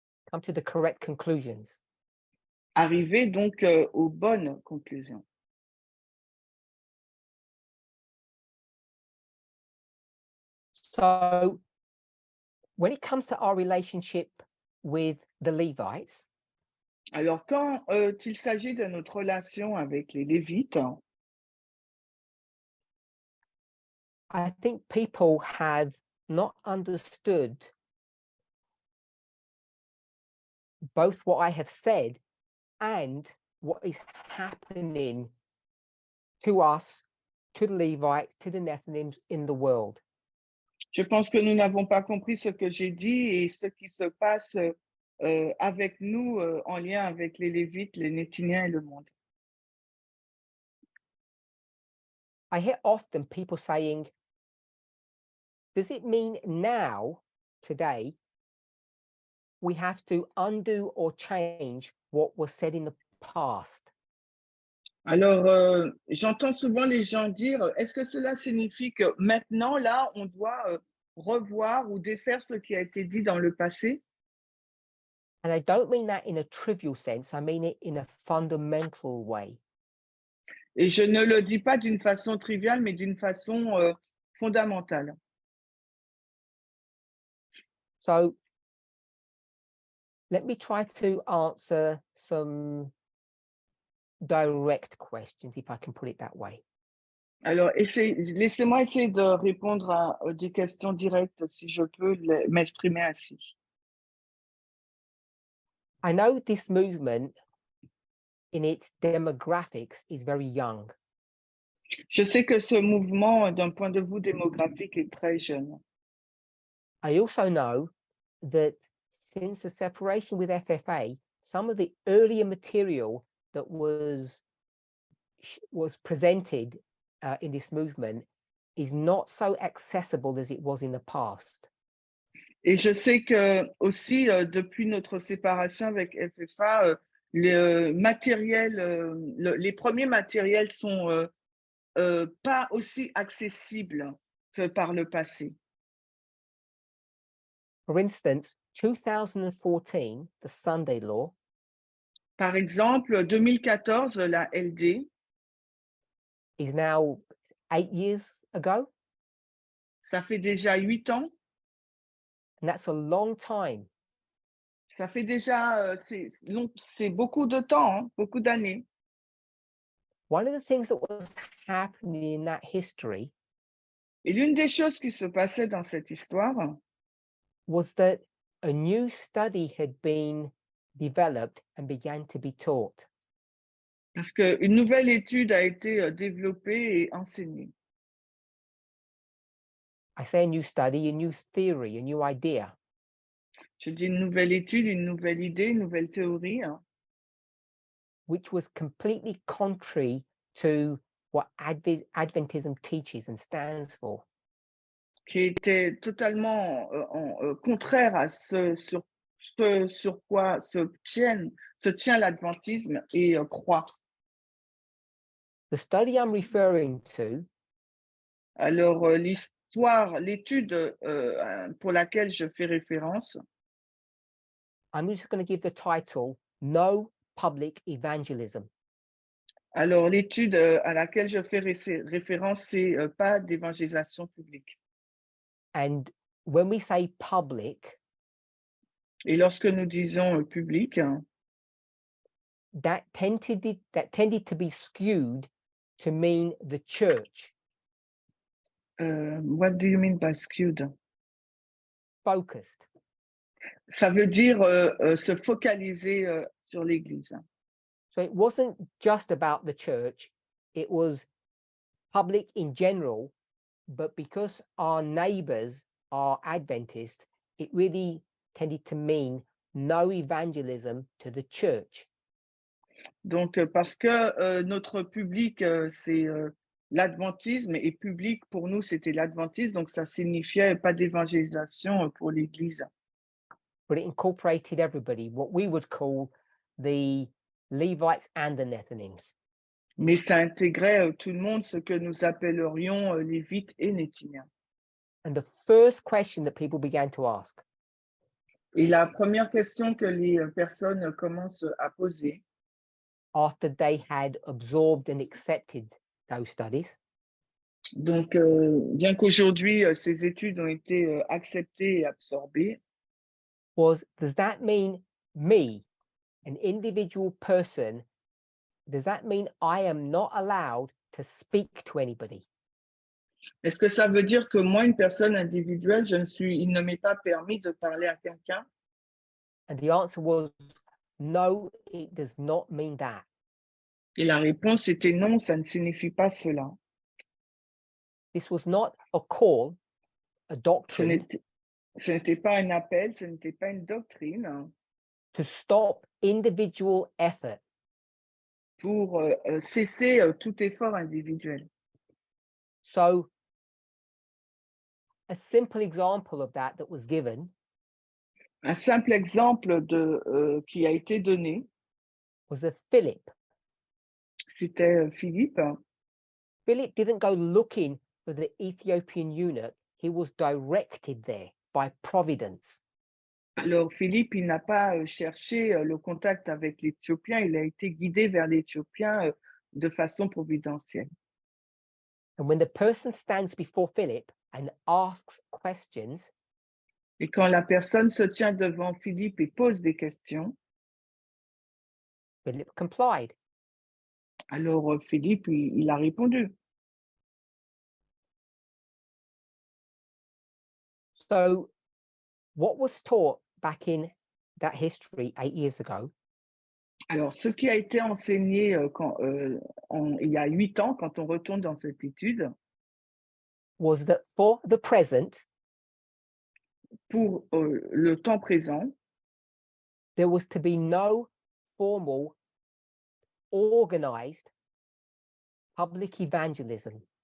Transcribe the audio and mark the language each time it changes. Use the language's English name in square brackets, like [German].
[English] Come to the correct conclusions. [French] Arriver donc aux bonnes conclusions. [English] So when it comes to our relationship with the Levites, [French] Alors, quand il s'agit de notre relation avec les Lévites, [English] I think people have not understood both what I have said and what is happening to us, to the Levites, to the Néthiniens in the world. [French] je pense que nous n'avons pas compris ce que j'ai dit et ce qui se passe avec nous en lien avec les Lévites, les Néthiniens et le monde. [English] I hear often people saying, does it mean now, today, we have to undo or change what was said in the past? [French] Alors, j'entends souvent les gens dire, est-ce que cela signifie que maintenant, là, on doit revoir ou défaire ce qui a été dit dans le passé? [English] And I don't mean that in a trivial sense, I mean it in a fundamental way. [French] Et je ne le dis pas d'une façon triviale, mais d'une façon fondamentale. [English] So let me try to answer some direct questions, if I can put it that way. [French] Alors, laissez-moi essayer de répondre à des questions directes, si je peux m'exprimer ainsi. [English] I know this movement in its demographics is very young. [French] Je sais que ce mouvement, d'un point de vue démographique, est très jeune. [English] I also know that since the separation with FFA, some of the earlier material that was presented in this movement is not so accessible as it was in the past. [French] Et je sais que aussi, depuis notre séparation avec FFA, le matériel, les premiers matériels sont pas aussi accessibles que par le passé. [English] For instance, 2014, the Sunday Law, [French] Par exemple, 2014, la LD, [English] is now 8 years ago, [French] ça fait déjà 8 ans. [English] and that's a long time. [French] Ça fait déjà, c'est beaucoup de temps, hein, beaucoup d'années. [English] One of the things that was happening in that history [French] Et l'une des choses qui se passait dans cette histoire, [English] was that a new study had been developed and began to be taught. [French] parce qu'une nouvelle étude a été développée et enseignée. [English] I say a new study, a new theory, a new idea. [French] Je dis une nouvelle étude, une nouvelle idée, une nouvelle théorie, hein, [English] Which was completely contrary to what Adventism teaches and stands for. [French] qui était totalement contraire à ce sur quoi se tient l'adventisme et croit. [English] The study I'm referring to [French] Alors, l'étude pour laquelle je fais référence, [English] I'm just going to give the title, No Public Evangelism. [French] alors l'étude à laquelle je fais référence, c'est pas d'évangélisation publique. [English] And when we say public, [French] Et lorsque nous disons public, hein, [English] that tended to be skewed to mean the church, what do you mean by skewed? focused. [French] Ça veut dire se focaliser sur l'Église. [English] So it wasn't just about the church, it was public in general, but because our neighbors are Adventists, it really tended to mean no evangelism to the church. [French] Donc, parce que notre public, c'est l'adventisme et public pour nous, c'était l'adventisme, donc ça signifiait pas d'évangélisation pour l'Église. [English] But it incorporated everybody, what we would call the Levites and the Néthiniens. [French] Mais ça intégrait tout le monde, ce que nous appellerions Lévites et Néthiniens. [English] And the first question that people began to ask [French] Et la première question que les personnes commencent à poser, [English] after they had absorbed and accepted those studies, [French] donc bien qu'aujourd'hui ces études ont été acceptées et absorbées, [English] was, does that mean me, an individual person, does that mean I am not allowed to speak to anybody? [French] est-ce que ça veut dire que moi, une personne individuelle, il ne m'est pas permis de parler à quelqu'un? [English] And the answer was, no, it does not mean that. [French] Et la réponse était non, ça ne signifie pas cela. [English] This was not a call, a [French] Ce [English] doctrine [French] n'était pas un appel, ce n'était pas une doctrine [English] to stop individual effort. [French] pour cesser tout effort individuel. [English] So a simple example of that was given [French] Un simple exemple qui a été donné, [English] was that Philip, [French] C'était Philippe. [English] Philip didn't go looking for the Ethiopian eunuch. He was directed there by providence. [French] Alors Philippe, il n'a pas cherché le contact avec l'Éthiopien, il a été guidé vers l'Éthiopien de façon providentielle. [English] And when the person stands before Philip and asks questions, [French] Et quand la personne se tient devant Philippe et pose des questions, [English] Philip complied. [French] alors Philippe, il a répondu. [English] So what was taught back in that history 8 years ago [French] Alors, ce qui a été enseigné il y a 8 ans, quand on retourne dans cette étude, [English] was that for the present, [French] pour le temps présent, [English] there was to be no formal, organized public evangelism.